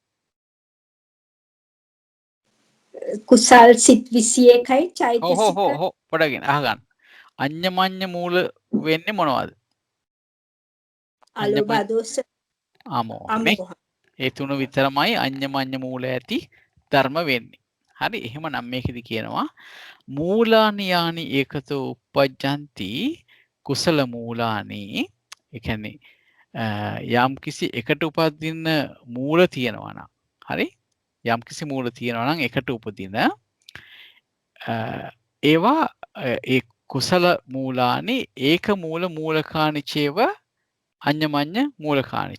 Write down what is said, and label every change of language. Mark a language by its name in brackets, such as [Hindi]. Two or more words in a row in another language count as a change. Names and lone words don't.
[Sinhala] කුසල් සිත් 21යි චෛතසික පොඩගෙන අහගන්න. [Pali] අඤ්ඤමඤ්ඤ මූල [Sinhala] වෙන්නේ මොනවද? අලෝභ දෝෂ අමෝහ. ඒ තුන විතරමයි [Pali] අඤ්ඤමඤ්ඤ මූල [Sinhala] ඇති ධර්ම වෙන්නේ. හරි. එහෙමනම් මේකෙදි කියනවා [Pali] මූලානි යානි ඒකතෝ uppajjanti කුසල මූලානි. [Sinhala] ඒ කියන්නේ යම් කිසි එකට උපදින මූල තියෙනවා නම් හරි යම් කිසි මූල තියෙනවා නම් එකට උපදින ඒවා ඒ [Pali] කුසල මූලානි ඒක මූල මූලකානිචේව අඤ්ඤමඤ්ඤ මූලකානිච.